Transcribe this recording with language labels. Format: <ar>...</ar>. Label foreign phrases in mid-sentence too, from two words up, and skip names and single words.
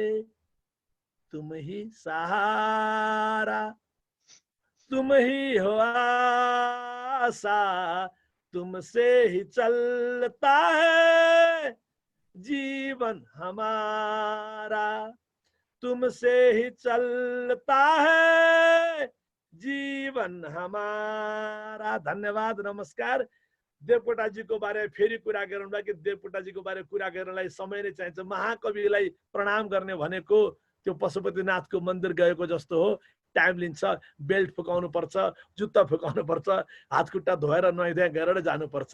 <hi>तुम ही सहारा, तुम ही हो आशा, तुमसे ही चलता है जीवन हमारा। तुमसे ही चलता है जीवन हमारा।</hi> <ne>धन्यवाद, नमस्कार। देवकोटाजीको बारे फेरि कुरा गरौँला कि देवकोटाजीको बारे कुरा गर्नलाई समय नै चाहिन्छ। महाकविलाई प्रणाम गर्ने भनेको त्यो पशुपतिनाथको मन्दिर गएको जस्तो हो। टाइम लिन्छ, बेल्ट फुकाउनु पर्छ, जुत्ता फुकाउनु पर्छ, हातखुट्टा धोएर नुहाइधुवाइ गरेर जानुपर्छ।</ne>